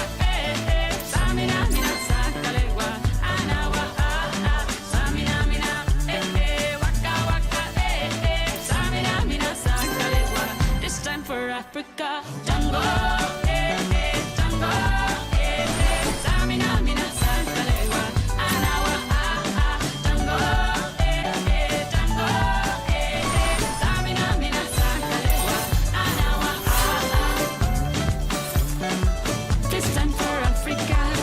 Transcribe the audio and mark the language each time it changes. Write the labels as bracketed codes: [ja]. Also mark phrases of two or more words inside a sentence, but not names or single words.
[fan] Samina, mina, sangalewa, anawa, Samina, mina, waka, waka, Samina, mina, sangalewa, [en] this time for Africa. Jungle, jungle, [fan] Samina, mina, sangalewa, anawa, [en] jungle, jungle, [fan] Samina, mina, sangalewa, anawa, [en] this time for Africa.